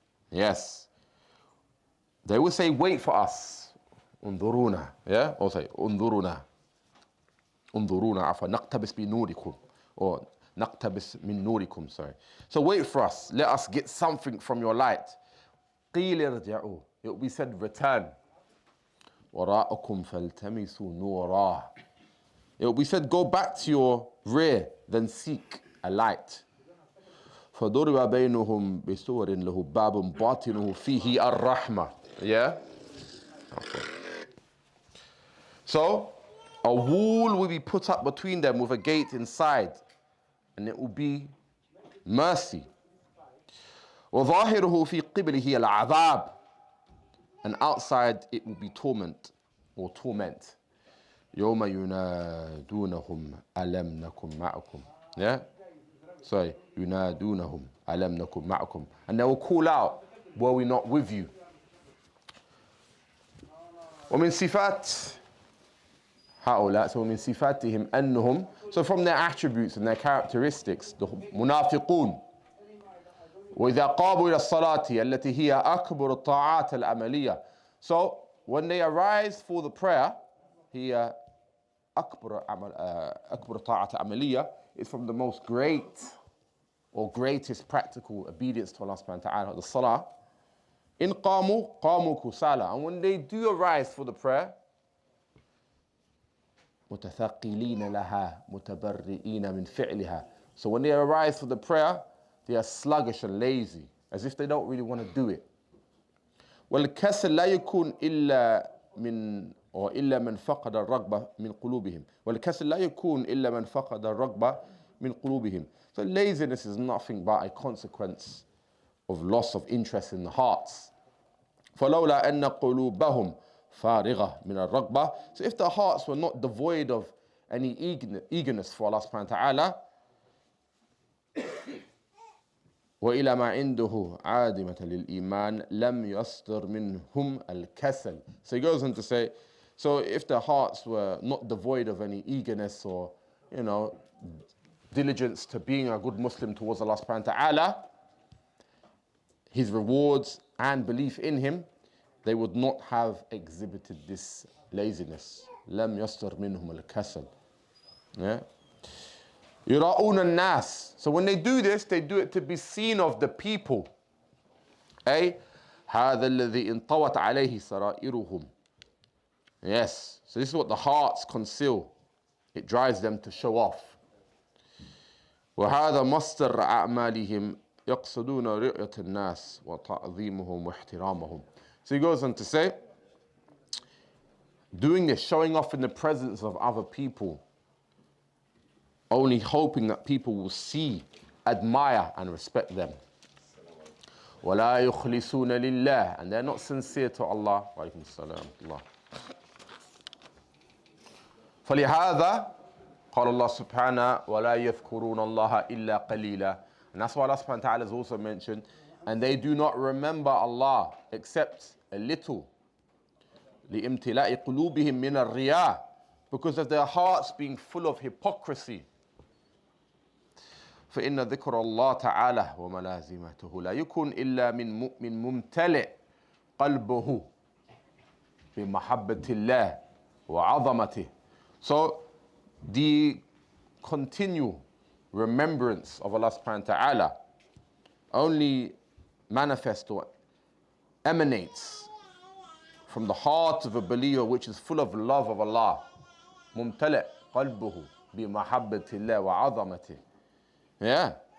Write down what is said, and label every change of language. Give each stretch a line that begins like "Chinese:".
English: Yes, they will say, wait for us,
Arabic: انظرونا,
English: yeah, or say
Arabic: انظرونا عفوا نقتبس بنوركم,
English: or
Arabic: نقتبس من نوركم,
English: sorry. So wait for us, let us get something from your light.
Arabic: قيل ارجعوا,
English: it will be said, return.
Arabic: وراءكم فالتمسوا نورا,
English: it will be said, go back to your rear, then seek a light.
Arabic: فضرب بينهم بسور له باب باطنه فيه الرحمة.
English: Yeah? Okay. So a wall will be put up between them with a gate inside, and it will be mercy.
Arabic: وظاهره في قبله العذاب,
English: and outside it will be torment or torment.
Arabic: يوم ينادونهم ألم نكن معكم.
English: Yeah?
Arabic: Sorry, ينادونهم ألم نكن معكم.
English: And they will call out, were we not with you?
Arabic: ومن صفات هؤلاء, so من صفاتهم أنهم,
English: so from their attributes and their characteristics, the munafiqun,
Arabic: وإذا قاموا إلى الصلاة التي هي أكبر الطاعات العملية.
English: So when they arise for the prayer,
Arabic: هي أكبر طاعة عملية,
English: is from the most great or greatest practical obedience to Allah subhanahu wa ta'ala, the salah.
Arabic: إن قاموا قاموا كسالى,
English: and when they do arise for the prayer,
Arabic: متثقلين لها متبرئين من فعلها.
English: So when they arise for the prayer, they are sluggish and lazy, as if they don't really want to do it.
Arabic: والكسل لا يكون إلا من فقد الرغبة من قلوبهم. والكسل لا يكون إلا من فقد الرغبة من قلوبهم.
English: So laziness is nothing but a consequence of loss of interest in the hearts.
Arabic: فلولا أن قلوبهم فارغة من الرغبة.
English: So if the hearts were not devoid of any eagerness for Allah subhanahu wa ta'ala,
Arabic: وإلى ما عنده عادمة للإيمان لم يصدر منهم الكسل.
English: So he goes on to say, so if their hearts were not devoid of any eagerness or, diligence to being a good Muslim towards Allah subhanahu wa ta'ala, His rewards and belief in Him, they would not have exhibited this laziness.
Arabic: لم يصدر منهم الكسل.
English: Yeah.
Arabic: يراؤون الناس.
English: So when they do this, they do it to be seen of the people.
Arabic: أي هذا الذي انطوت عليه سرائرهم.
English: Yes. So this is what the hearts conceal. It drives them to show off.
Arabic: وهذا مصدر أعمالهم يقصدون رؤية الناس وتعظيمهم واحترامهم.
English: So he goes on to say, doing this, showing off in the presence of other people, only hoping that people will see, admire and respect them.
Arabic: ولا يخلصون لله,
English: and they're not sincere to Allah.
Arabic: وعليكم السلام الله. فلهذا قال الله سبحانه ولا يذكرون الله إلا قليلا.
English: And that's why Allah subhanahu wa ta'ala has also mentioned, and they do not remember Allah except a little.
Arabic: لِإِمْتِلَاءِ قُلُوبِهِمْ مِنَ الرِّيَاءِ,
English: because of their hearts being full of hypocrisy.
Arabic: فإن ذكر الله تعالى وملازمته لا يكون إلا من مؤمن ممتلئ قلبه بمحبة الله وعظمته.
English: So the continual remembrance of Allah subhanahu wa ta'ala only manifests or emanates from the heart of a believer which is full of love of Allah.
Arabic: ممتلئ قلبه بمحبة الله وعظمته. Yeah.